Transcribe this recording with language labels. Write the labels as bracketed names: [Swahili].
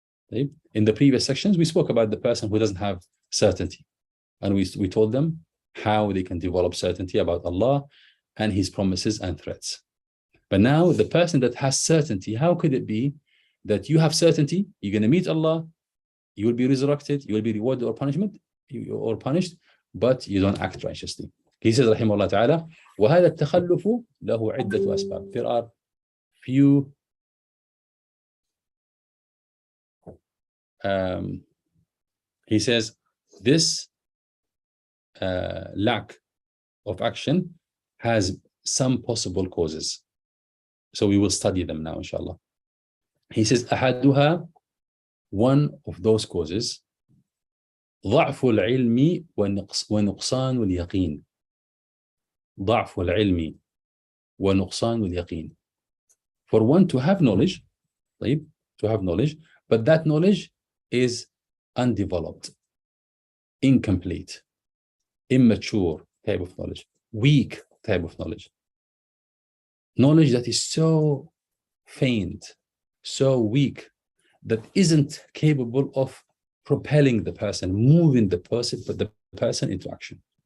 [English] In the previous sections, we spoke about the person who doesn't have certainty, and we told them how they can develop certainty about Allah and His promises and threats. But now the person that has certainty, how could it be that you have certainty, you're going to meet Allah, you will be resurrected, you will be rewarded or punished, but you don't act righteously? He says, [Arabic] rahimahullah ta'ala, وَهَذَا التَّخَلُّفُ لَهُ عِدَّةُ أَسْبَابٍ. [English] There are few he says this lack of action has some possible causes. So we will study them now, inshallah. He says, [Arabic] أحدها, [English] one of those causes, [Arabic] ضعف العلم ونقصان اليقين. ضعف العلم ونقصان اليقين. [English] For one to have knowledge, but that knowledge is undeveloped, incomplete, immature type of knowledge, weak type of knowledge. Knowledge that is so faint, so weak, that isn't capable of propelling the person, moving the person into action.